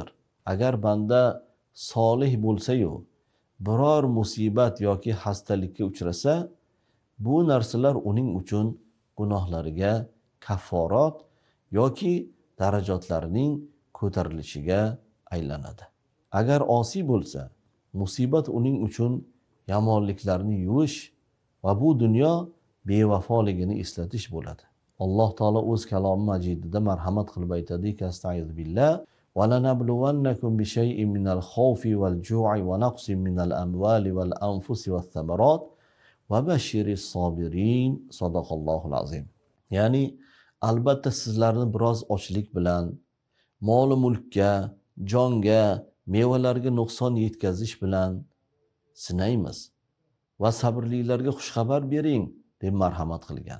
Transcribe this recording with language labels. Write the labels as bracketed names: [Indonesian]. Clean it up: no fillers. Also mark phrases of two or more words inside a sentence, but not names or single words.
[Uzbek] Agar banda solih bo'lsa-yu, biror musibat yoki xastalikka uchrasa, bu narsalar uning uchun gunohlariga kafforat yoki darajotlarining ko'tarilishiga aylanadi. Agar osiy bo'lsa, musibat uning uchun yomonliklarni yuvish va bu dunyo bevafoligini eslatish bo'ladi. Alloh taolo o'z kalomi majidida marhamat qilib aytadiki: [Arabic] "أستغفر الله ولنبلونكم بشيء من الخوف والجوع ونقص من الأموال والأنفس والثمرات وبشر الصابرين." صدق الله العظيم. [Uzbek] Ya'ni albatta sizlarni biroz ochlik bilan, mol mulkka, jonga, mevalarga nuqson yetkazish bilan sinaymiz va sabrlilarga xushxabar bering deb marhamat qilgan.